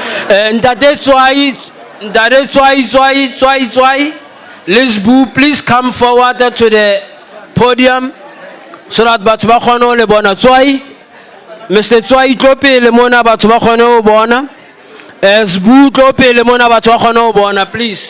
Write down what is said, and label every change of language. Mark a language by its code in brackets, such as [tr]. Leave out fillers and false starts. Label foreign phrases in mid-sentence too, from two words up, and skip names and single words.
[en] And that is why. Liz Boo, please come forward to the podium so that [st] batho ba kgone ho le bona. [en] Tswai, Mr. [st] Tswai tlo pele mona batho ba kgone ho bona. Boo tlo pele mona batho ba kgone ho bona, [en] please.